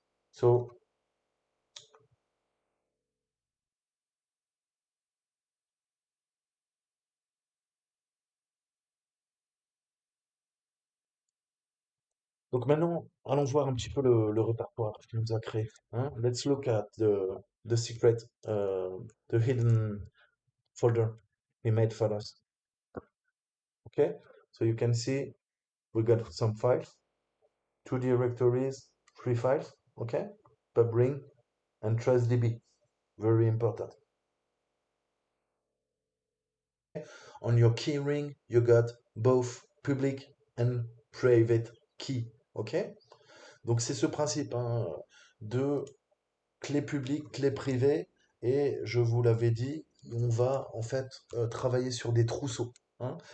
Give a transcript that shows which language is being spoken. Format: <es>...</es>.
<fr>So, donc maintenant, allons voir un petit peu le répertoire qu'il nous a créé. Hein?</fr> <en>Let's look at the secret, the hidden folder he made for us. Okay? So you can see we got some files, two directories, three files, okay? PubRing and TrustDB, very important. On your keyring, you got both public and private key, okay?</en> <fr>Donc c'est ce principe hein, de clé publique, clé privée, et je vous l'avais dit, on va en fait travailler sur des trousseaux. Hein.</fr>